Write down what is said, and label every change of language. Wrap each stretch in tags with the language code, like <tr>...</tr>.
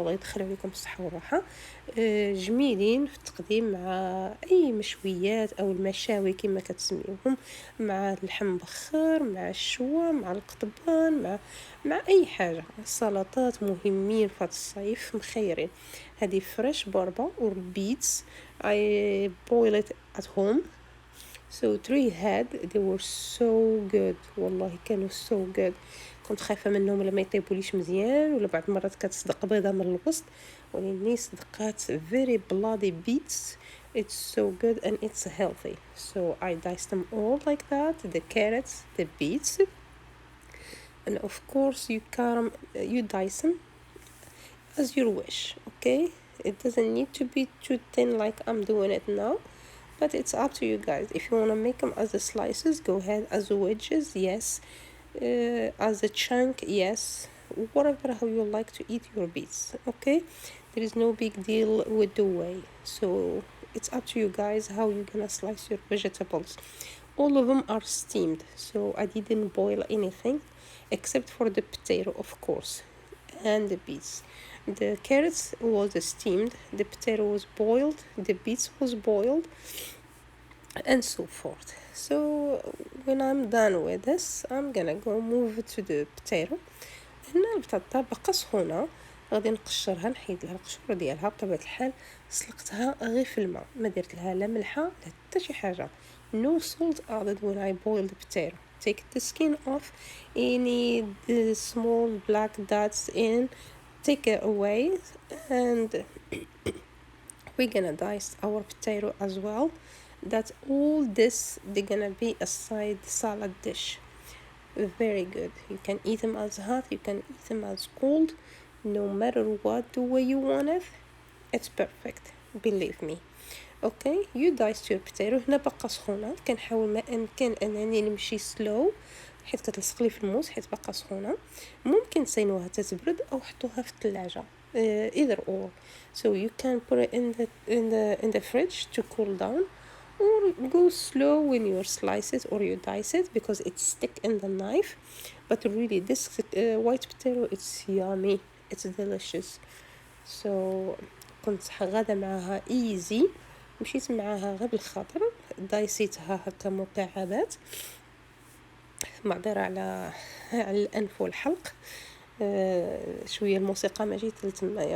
<ar>الله يدخل عليكم بالصحه والراحه. جميلين في التقديم مع اي مشويات او المشاوي كما كتسميوهم، مع اللحم مبخر، مع الشوا، مع القطبان، مع اي حاجه. السلطات مهمين في هذا الصيف مخيرين. هذه فريش باربا or beets.</ar> <en>I boil it at home. So 3 head, they were so good.</en> <ar>والله كانوا</ar> <en>so good.</en> <ar>كنت خايفة منهم لما يطيبوليش مزيان، ولا بعض المرات كتصدق بيضة من الوسط، ولكن صدقات</ar> <en>very bloody beets. It's so good and it's healthy. So I diced them all like that, the carrots, the beets, and of course you dice them as your wish, okay? It doesn't need to be too thin like I'm doing it now, but it's up to you guys. If you want to make them as the slices, go ahead. As wedges, yes. As a chunk, yes. Whatever how you like to eat your beets, okay? There is no big deal with the way. So it's up to you guys how you're gonna slice your vegetables. All of them are steamed, so I didn't boil anything except for the potato, of course, and the beets. The carrots was steamed, the potato was boiled, the beets was boiled, and so forth. So when I'm done with this, I'm gonna go move to the potato.</en> <ar>هنا البطاطا باقا سخونة، غادي نقشرها، نحيد لها القشور ديالها. بطبيعة الحال سلقتها غير في الماء، ما درت لها لا ملحة لا حتى شي حاجة.</ar> <en>No salt added when I boil the potato. Take the skin off, any small black dots in, take it away, and we're gonna dice our potato as well. That all this they're gonna be a side salad dish. Very good. You can eat them as hot, you can eat them as cold, no matter what the way you want it. It's perfect, believe me. Okay, you diced your potato.</en> <ar>هنا باقا سخونة، كنحاول ما امكن انني نمشي سلو حيت كتلصق لي في الموس حيت باقا سخونة. ممكن تسينوها تتبرد او حطوها في الثلاجة،</ar> <en>either or. So you can put it in the fridge to cool down, or go slow when you slice it or you dice it because it's stick in the knife. But really this white potato, it's yummy, it's delicious.</en> <ar>So كنت غادة معاها easy، مشيت معاها غير بالخاطر، دايسيتها هكا مكعبات. معذرة على الأنف والحلق، شوية الموسيقى ما جيت لتمايا.</ar>